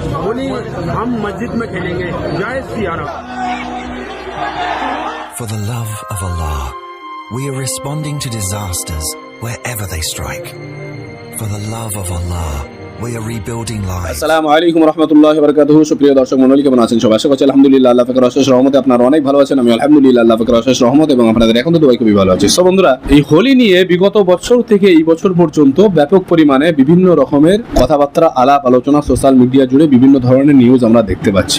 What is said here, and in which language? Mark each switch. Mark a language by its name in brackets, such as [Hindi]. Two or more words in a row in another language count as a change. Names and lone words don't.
[Hindi] होली हम मस्जिद में खेलेंगे। जय सिया राम। [English] For the love of Allah, we are responding to disasters wherever they strike. For the love of Allah, we are rebuilding lives. [Arabic] السلام عليكم رحمة الله وبركاته. [Bangla] সুপ্রিয় দর্শক মণ্ডলী, কেমন আছেন সবাই? আশা করছি আলহামদুলিল্লাহ, আল্লাহ পাকের অশেষ রহমতে আপনারা অনেক ভালো আছেন। আমি আলহামদুলিল্লাহ, আল্লাহ পাকের অশেষ রহমত এবং আপনাদের এখন তো দোয়াই খুবই ভালো আছি। সো বন্ধুরা, এই হোলি নিয়ে বিগত বছর থেকে এই বছর পর্যন্ত ব্যাপক পরিমাণে বিভিন্ন রকমের কথাবার্তা, আলাপ আলোচনা [English] social media [Bangla] জুড়ে বিভিন্ন ধরনের নিউজ আমরা দেখতে পাচ্ছি।